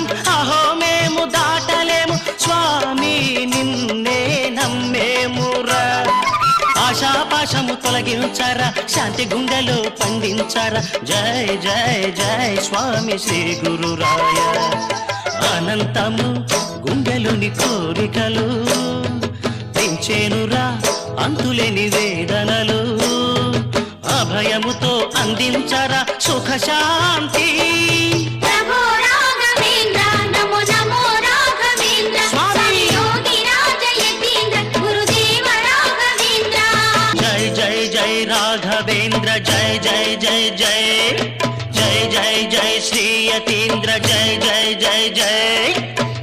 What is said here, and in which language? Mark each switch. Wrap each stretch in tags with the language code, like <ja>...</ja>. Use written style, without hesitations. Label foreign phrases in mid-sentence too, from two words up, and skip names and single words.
<te>అహో మేము దాటలేము స్వామి నిన్నే నమ్మేమురా ఆశాపాశము తొలగించరా శాంతి గుండెలో పండించరా జయ జయ జయ స్వామి శ్రీ గురురాయ అనంతము గుండెలోని కోరికలు పెంచేనురా అంతులేని వేదనలు అభయముతో అందించరా సుఖ శాంతి</te> <sa>प्रभो राघवेंद्र नमो नमो राघवेंद्र स्वामी योगी राज यतीन्द्र गुरुदेव राघवेंद्र जय जय जय राघवेंद्र जय जय जय जय जय जय जय श्री यतीन्द्र जय जय जय जय</sa>